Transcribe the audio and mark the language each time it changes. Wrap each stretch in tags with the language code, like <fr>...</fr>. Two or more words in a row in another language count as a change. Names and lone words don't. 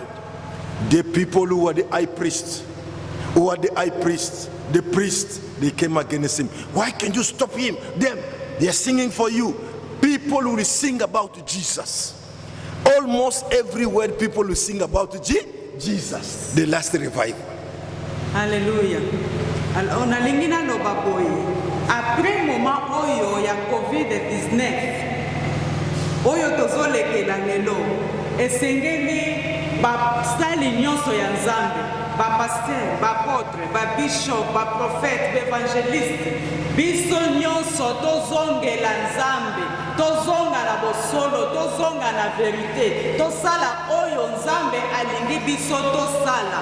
<en>The people who were the high priests, the priests, they came against him. Why can't you stop him? They are singing for you. People will sing about Jesus. Almost every word people will sing about Jesus. The last revival. Hallelujah. Onalingina no baboy.</en> <ln>Après moment oyo ya COVID-19, oyo tozolekela lelo, esengeli basali nyonso ya Nzambe, ba pasteur, ba apôtre, ba bishop, ba prophète, ba évangéliste, biso nyonso tozongela Nzambe, tozonga na bosolo, tozonga na vérité, tosala oyo Nzambe alingi biso tosala.</ln>